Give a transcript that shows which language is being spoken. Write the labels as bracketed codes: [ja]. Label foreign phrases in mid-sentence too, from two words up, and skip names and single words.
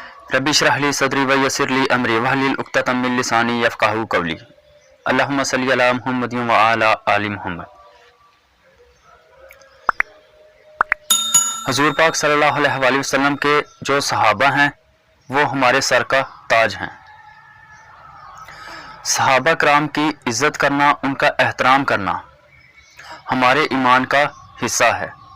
[ar] رب اشرح لي صدري ويسر لي أمري واحلل عقدة من لساني يفقهوا قولي. اللهم صل على محمد وعلى آل محمد. [ur] حضور پاک [ar] صلى الله عليه وسلم [ur] کے جو صحابہ ہیں وہ ہمارے سر کا تاج ہیں. صحابہ کرام کی عزت کرنا، ان کا احترام کرنا ہمارے ایمان کا حصہ ہے.